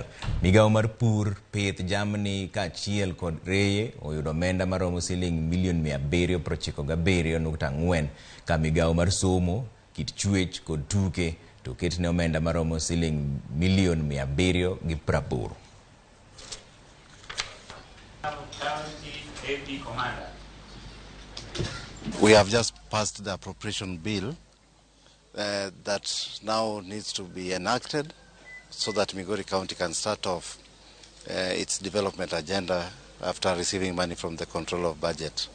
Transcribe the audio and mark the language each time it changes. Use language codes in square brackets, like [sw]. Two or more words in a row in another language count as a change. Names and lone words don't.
[luo] Migao mar pur, pith, jamni kaachiel kod reye oyudo omenda maromo siling milion 797.4 ka migao mar somo, kit chwech kod tuke to ketne omenda maromo siling milion 780. [en] We have just passed the appropriation bill that now needs to be enacted so that Migori County can start off its development agenda after receiving money from the control of budget.